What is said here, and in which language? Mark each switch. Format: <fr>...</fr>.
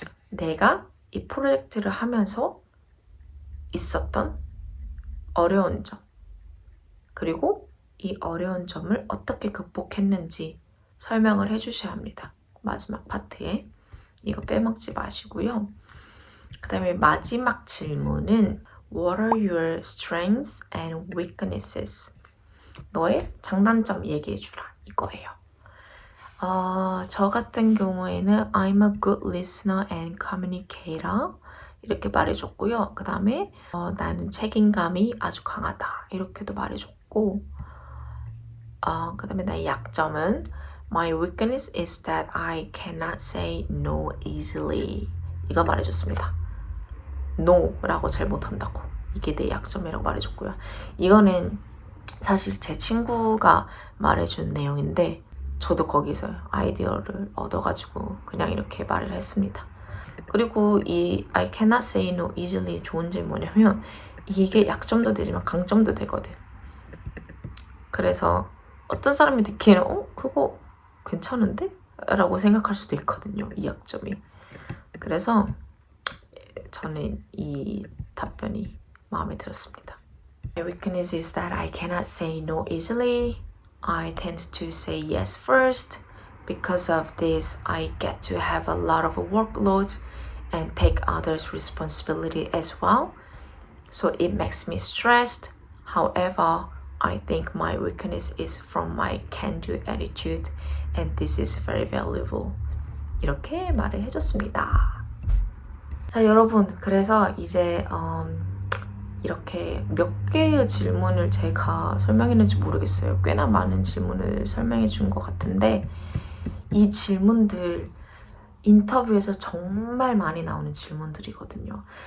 <ko>내가 이 프로젝트를 하면서 있었던 어려운 점 그리고 이 어려운 점을 어떻게 극복했는지 설명을 해주셔야 합니다. 마지막 파트에 이거 빼먹지 마시고요. 그 다음에 마지막 질문은</ko> <en>What are your strengths and weaknesses?</en> <ko>너의 장단점 얘기해주라 이거예요. 저 같은 경우에는</ko> <en>I'm a good listener and communicator</en> <ko>이렇게 말해줬고요. 그 다음에 나는 책임감이 아주 강하다 이렇게도 말해줬고, 그 다음에 나의 약점은</ko> <en>My weakness is that I cannot say no easily</en> <ko>이거 말해줬습니다. no라고 잘 못한다고, 이게 내 약점이라고 말해줬고요. 이거는 사실 제 친구가 말해준 내용인데 저도 거기서 아이디어를 얻어가지고 그냥 이렇게 말을 했습니다. 그리고 이</ko> <en>I cannot say no easily</en> <ko>좋은 점이 뭐냐면 이게 약점도 되지만 강점도 되거든. 그래서 어떤 사람이 듣기에는 그거 괜찮은데? 라고 생각할 수도 있거든요, 이 약점이. 그래서 저는 이 답변이 마음에 들었습니다.</ko> <en>My weakness is that I cannot say no easily. I tend to say yes first. Because of this, I get to have a lot of workload and take others' responsibility as well. So it makes me stressed. However, I think my weakness is from my can-do attitude and this is very valuable.</en> <ko>이렇게 말을 해줬습니다. 자, 여러분, 그래서 이제 이렇게 몇 개의 질문을 제가 설명했는지 모르겠어요. 꽤나 많은 질문을 설명해 준 것 같은데 이 질문들 인터뷰에서 정말 많이 나오는 질문들이거든요.</ko>